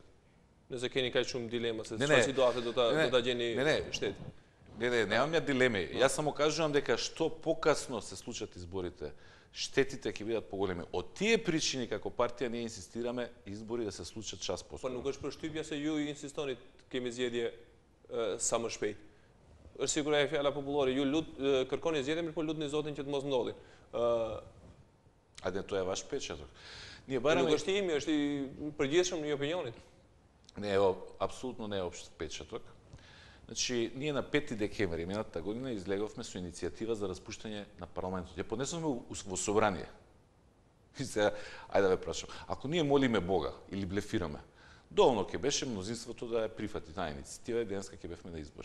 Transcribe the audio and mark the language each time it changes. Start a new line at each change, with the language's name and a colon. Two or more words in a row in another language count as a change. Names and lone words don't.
Macedonian: Не се кени кај шум дилема, се што си доафе до даѓени штети. Не, немам ја дилеми. Јас само кажувам дека што покасно се случат изборите, штетите ќе бидат поголеми. Од тие причини како партија ние инсистираме избори да се случат час поскоро.
Albanian: Па nuk është përshtypja se ju insistoni të kemi zgjedhje sa më shpejt. Është sigurisht fjala popullore, ju kërkoni zgjedhje, mirë po lutni Zotin që të mos ndodhin.
Macedonian: Ајде, тоа е ваш печаток. Ние бараме...
Albanian: Nuk është imi, është i përgjithshëm në opinionit.
Macedonian: Не е апсолутно не е општ печаток. Значи, ние на 5 декември минатата година излеговме со иницијатива за распуштање на парламентот. Ја поднесовме во собрание. И сега, ајде да ве прашам, ако ние молиме Бога или блефираме, доволно ќе беше мнозинството да ја прифати таа иницијатива и денеска ќе бевме на избори.